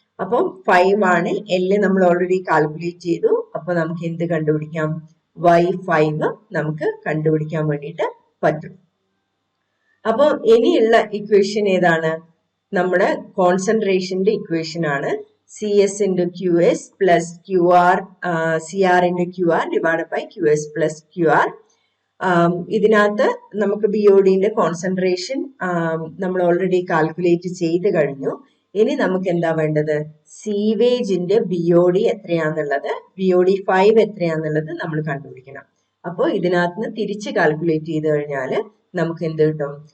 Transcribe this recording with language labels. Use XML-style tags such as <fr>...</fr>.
<ml>അപ്പം 5 ആണ്. L നമ്മൾ ഓൾറെഡി കാൽക്കുലേറ്റ് ചെയ്തു. അപ്പൊ നമുക്ക് എന്ത് കണ്ടുപിടിക്കാം? Y5 നമുക്ക് കണ്ടുപിടിക്കാൻ വേണ്ടിയിട്ട് പറ്റും. അപ്പൊ ഇനിയുള്ള ഇക്വേഷൻ ഏതാണ്? നമ്മുടെ കോൺസെൻട്രേഷന്റെ ഇക്വേഷൻ ആണ്.</ml> <en>CS into QS plus QR, CR into QR divided by QS plus QR.</en> <ml>ഇതിനകത്ത് നമുക്ക് BODന്റെ കോൺസെൻട്രേഷൻ നമ്മൾ ഓൾറെഡി കാൽക്കുലേറ്റ് ചെയ്ത് കഴിഞ്ഞു. ഇനി നമുക്ക് എന്താ വേണ്ടത്? സീവേജിന്റെ BOD എത്രയാന്നുള്ളത്, BOD5 എത്രയാന്നുള്ളത് നമ്മൾ കണ്ടുപിടിക്കണം. അപ്പോൾ ഇതിനകത്ത് നിന്ന് തിരിച്ച് കാൽക്കുലേറ്റ് ചെയ്ത് കഴിഞ്ഞാൽ നമുക്ക് എന്ത് കിട്ടും?</ml>